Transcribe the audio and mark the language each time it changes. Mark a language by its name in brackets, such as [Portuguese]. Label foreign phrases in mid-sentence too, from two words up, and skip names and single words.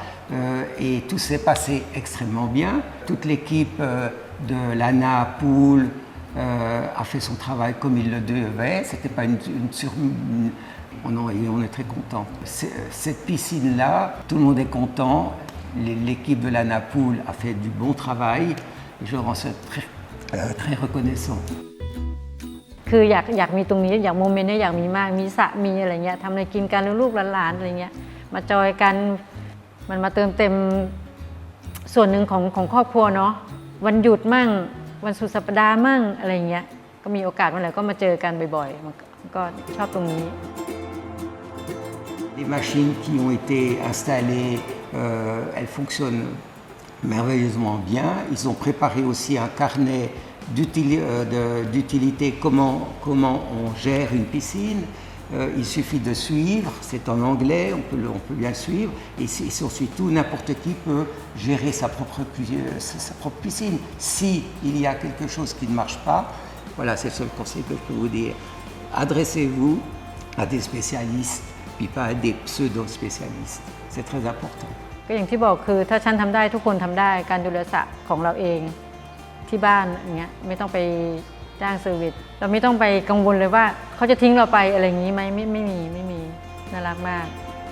[French] Et tout s'est passé extrêmement bien. Toute l'équipe de l'ANA Pool a fait son travail comme il le devait. C'était pas on est très content. Cette piscine-là, tout le monde est content. L'équipe de l'ANA Pool a fait du bon travail. Je leur en suis très reconnaissant. [Thai] คืออยากมีตรงนี้อยากโมเมนต์นี้อยากมีมากมีสระมีอะไรเงี้ยทำอะไรกินกันลูกหลานอะไรเงี้ยมาจอยกันมันมาเติมเต็มส่วนหนึ่งของครอบครัวเนาะวันหยุดมั่งวันสุดสัปดาห์มั่งอะไรเงี้ยก็มีโอกาสเมื่อไหร่ก็มาเจอกันบ่อยๆมันก็ชอบตรงนี้ [French] Les machines qui ont été installées, elles fonctionnent merveilleusement bien. Ils ont préparé aussi un carnet d'utilité, comment on gère une piscine. Il suffit de suivre, c'est en anglais, on peut bien le suivre. Et surtout, n'importe qui peut gérer sa propre piscine. S'il y a quelque chose qui ne marche pas, voilà, c'est le seul conseil que je peux vous dire. Adressez-vous à des spécialistes, puis pas à des pseudo-spécialistes. C'est très important. [Thai] ก็อย่างที่บอกคือถ้าฉันทำได้ทุกคนทำได้การดูแลสระของเราเองที่บ้านอย่างเงี้ยไม่ต้องไปจ้างเซอร์วิสเราไม่ต้องไปกังวลเลยว่าเขาจะทิ้งเราไปอะไรอย่างนี้ไหมไม่มีน่ารักมาก